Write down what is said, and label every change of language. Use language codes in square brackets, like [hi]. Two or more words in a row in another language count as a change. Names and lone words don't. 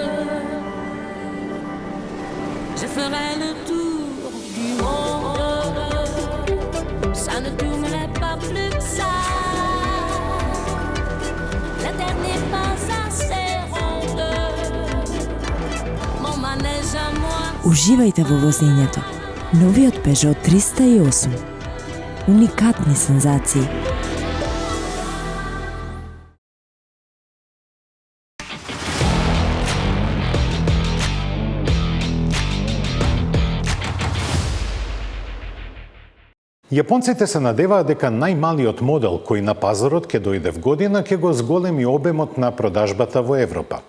[fr] Je ferai le tour du monde. Ça ne tournerait pas plus que ça. La terre n'est pas assez ronde. Mon manège à moi. [mk] Uživajte во возењето. Новиот Peugeot 308. Уникатни сензации. Јапонците се надеваат дека најмалиот модел кој на пазарот ќе дојде в година ќе го зголеми обемот на продажбата во Европа.